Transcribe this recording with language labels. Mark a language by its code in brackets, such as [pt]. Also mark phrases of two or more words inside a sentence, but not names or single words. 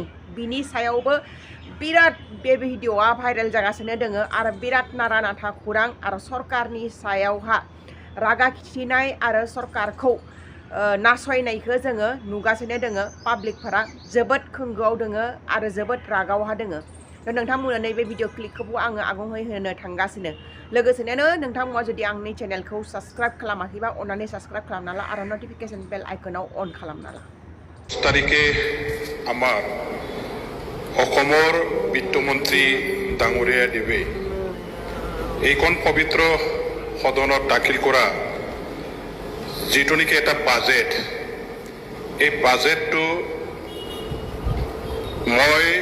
[brx] बिनि सायावबो बिराद बे भिडिअआ भाइरेल जागासिनो दङ आरो बिराद नारा नाथा खौरां आरो सरकारनि सायावहा रागा खिथिनाय आरो सरकारखौ नासयनायखौ जोङो नुगासिनो दोङो पाब्लिकफोरा जोबोद खोंगोआव दोङो आरो जोबोद रागावहा दोङो नोंथांमोना नैबे भिडिअ क्लिपखौबो आङो आगुङै होनो थांगासिनो लोगोसेनो नोंथांमोना जुदि आंनि चेनेलखौ साबस्क्राइब खालामाखैबा अन्नानै साबस्क्राइब खालामना ला आरो [en] notification bell [brx] आइकनाव अन खालामना ला [as] तारिखे আমাৰ অসমৰ বিত্তমন্ত্ৰী ডাঙৰীয়া দেৱে এইখন পবিত্ৰ সদনত দাখিল কৰা যিটো নেকি এটা বাজেট এই বাজেটটো মই